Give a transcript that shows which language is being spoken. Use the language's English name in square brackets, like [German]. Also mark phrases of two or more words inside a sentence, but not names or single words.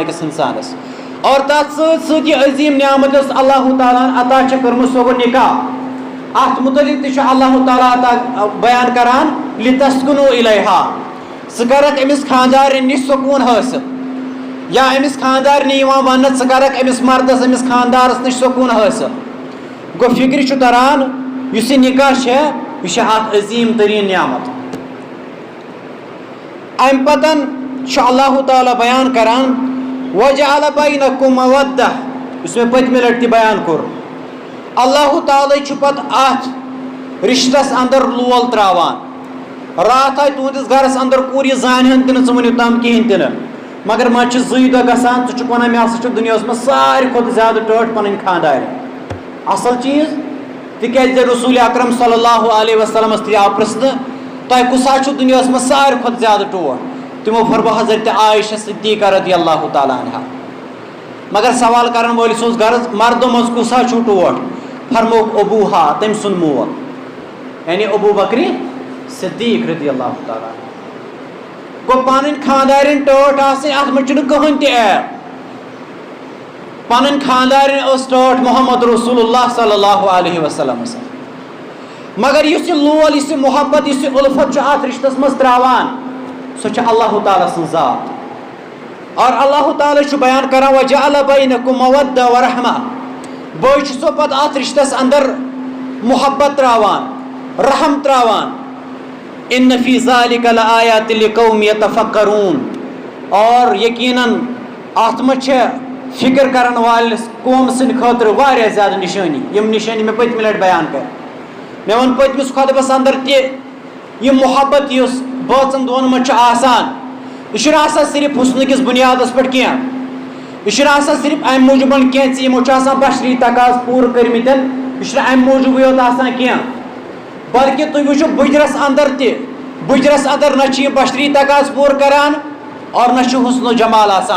[Kashmiri] أکِس اِنسانس اور تتھ سۭتۍ سۭتۍ یہِ عظیٖم نعمت یۄس اللہ تعالیٰ ہن عطا چھِ کٔرمٕژ سۄ گوٚو نکاح اتھ متعلق تہِ چھُ اللہ تعالیٰ عطا بیان کران [Arabic] لِتسکُنوٗ اِلیہا [Kashmiri] ژٕ کرکھ أمِس خاندارٮ۪ن نِش سکوٗن حٲصِل یا أمِس خاندارنہِ یِوان وننہٕ ژٕ کرکھ أمِس مردس أمِس خاندارس نِش سکوٗن حٲصِل گوٚو فِکرِ چھُ تران یُس یہِ نکاح چھےٚ یہِ چھِ اکھ عظیٖم تریٖن نعمت امہِ پتن چھُ اللہ تعالیٰ بیان کران [Arabic] وَجَعَلَ بَيْنَكُم مَوَدَّةً [Kashmiri] یُس مےٚ پٔتمہِ لٹہِ تہِ بیان کوٚر اللہ تعالیٰ چھُ پتہٕ اتھ رشتس اندر لول تراوان راتھ آیہِ تُہنٛدِس گرس اندر کوٗر یہِ زانہِ ہن تہِ نہٕ ژٕ وٕنیُک تام کِہینۍ تہِ نہٕ مگر منٛزٕ چھِ 2 دۄہ گژھان ژٕ چھُکھ ونان مےٚ ہسا چھُ دُنیاہس منٛز ساروی کھۄتہٕ زیادٕ ٹٲٹھ پنٕنۍ خاندارِ اصل چیٖز تِکیٛازِ رسوٗل اکرم [Arabic] صلی اللہ علیہ [Kashmiri] وسلمس تہِ آو پرژھنہٕ تۄہہِ کُس حظ چھُ دُنیاہس منٛز ساروی کھۄتہٕ زیادٕ ٹوٹھ تِمو فرموو حضرت عایشہ صدیقہ [Arabic] رضی اللہ تعالیٰ عنہا [Kashmiri] مگر سوال کرن وٲلِس اوس غرض مردو منٛز کُس حظ چھُو ٹوٹھ فرمووُکھ ابوٗہا تٔمۍ سُنٛد مول یعنی ابوٗ بکرِ صدیق [Arabic] رضی اللہ تعالیٰ [Kashmiri] گوٚو پنٕنۍ خاندارٮ۪ن ٹٲٹھ آسٕنۍ اتھ منٛز چھُنہٕ کٕہٕنۍ تہِ عیب پنٕنۍ خاندارٮ۪ن ٲس ٹٲٹھ محمد رسول اللہ [Arabic] صلی اللہ علیہ وسلم [Kashmiri] مگر یُس یہِ لول یُس یہِ محبت یُس یہِ اُلفت چھُ اتھ رشتس منٛز تراوان سۄ چھِ اللہ تعالیٰ سٕنٛز ذات اور اللہ تعالیٰ چھُ بیان کران [Arabic] وَجَعَلَ بَيْنَكُم مَوَدَّةً وَرَحْمَةً [Kashmiri] بیٚیہِ چھُ سۄ پتہٕ اتھ رشتس اندر محبت تراوان رحم تراوان [Arabic] اِنَّ فِی ذَلِکَ لَآیَاتٍ لِقَوْمٍ یَتَفَکَّرُونَ [Kashmiri] اور یقیناً اتھ منٛز چھےٚ فکر کرن وٲلِس قوم سٕنٛدِ خٲطرٕ واریاہ زیادٕ نِشٲنی یِم نِشٲنی مےٚ پٔتمہِ لٹہِ بیان کر مےٚ ووٚن پٔتمِس خۄطبس اندر تہِ یہِ محبت یُس بٲژن دۄن منٛز چھُ آسان یہِ چھُنہٕ آسان صرف حُسنہٕ کِس بُنیادس پٮ۪ٹھ کینٛہہ یہِ چھُنہٕ آسان صرف امہِ موٗجوٗب کینٛہہ ژٕ یِمو چھُ آسان بشری تقاضہٕ پوٗرٕ کٔرمٕتۍ یہِ چھُنہٕ امہِ موٗجوٗبٕے یوت آسان کینٛہہ بلکہِ تُہۍ وٕچھِو بٕجرس اندر تہِ بٕجرس اندر نہ چھِ یِم بشری تقاضہٕ پوٗرٕ کران اور نہ چھُ حُسنو جمال آسان